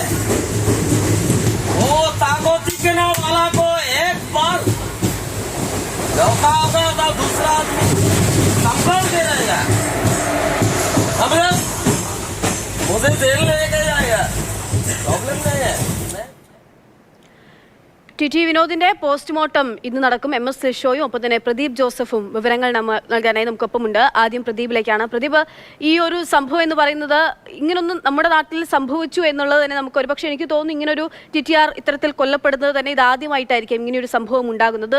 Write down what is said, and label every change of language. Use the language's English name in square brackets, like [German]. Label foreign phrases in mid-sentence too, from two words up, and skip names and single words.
[Hindi] वो तागोती के नाम वाला को एक बार धोखा होगा तो दूसरा आदमी संभल दे रहेगा. अब मुझे जेल लेके जाएगा, प्रॉब्लम नहीं है. [Malayalam] ടി വിനോദിന്റെ പോസ്റ്റ്മോർട്ടം ഇന്ന് നടക്കും. MS ഷോയും ഒപ്പം തന്നെ പ്രദീപ് ജോസഫും വിവരങ്ങൾ നൽകാനായി നമുക്കൊപ്പമുണ്ട്. ആദ്യം പ്രദീപിലേക്കാണ്. പ്രദീപ്, ഈ ഒരു സംഭവം എന്ന് പറയുന്നത് ഇങ്ങനൊന്നും നമ്മുടെ നാട്ടിൽ സംഭവിച്ചു എന്നുള്ളത് തന്നെ നമുക്ക് ഒരുപക്ഷെ എനിക്ക് തോന്നുന്നു ഇങ്ങനൊരു TTR ഇത്തരത്തിൽ കൊല്ലപ്പെടുന്നത് തന്നെ ഇതാദ്യമായിട്ടായിരിക്കും ഇങ്ങനെയൊരു സംഭവം ഉണ്ടാകുന്നത്.